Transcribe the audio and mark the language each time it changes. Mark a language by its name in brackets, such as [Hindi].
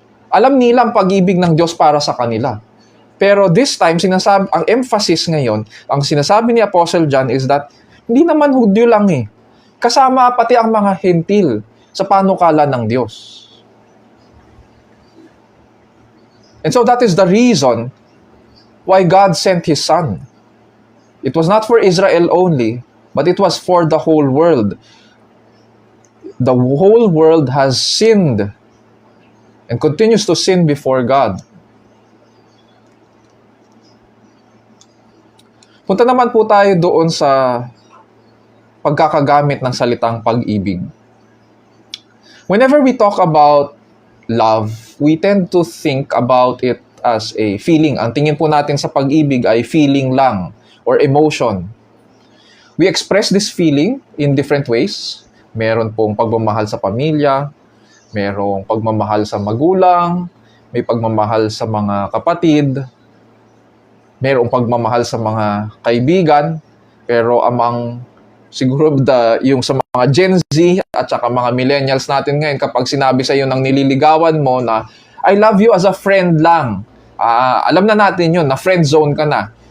[Filipino] Alam nila ang pag-ibig ng Diyos para sa kanila. Pero this time, ang emphasis ngayon, ang sinasabi ni Apostle John is that hindi naman Hudyo lang eh. Kasama pati ang mga Hentil sa panukala ng Diyos. [English] And so that is the reason why God sent His Son. It was not for Israel only, but it was for the whole world. The whole world has sinned and continues to sin before God. [Filipino] Punta naman po tayo doon sa pagkakagamit ng salitang pag-ibig. [English] Whenever we talk about love, we tend to think about it as a feeling. [Filipino] Ang tingin po natin sa pag-ibig ay feeling lang or emotion. [English] We express this feeling in different ways. [Filipino] Meron pong pagmamahal sa pamilya, merong pagmamahal sa magulang, may pagmamahal sa mga kapatid, merong pagmamahal sa mga kaibigan, pero siguro yung sa mga Gen Z at saka mga millennials natin ngayon, kapag sinabi sa iyo ng nililigawan mo na, I love you as a friend lang, alam na natin yun, na friend zone ka na.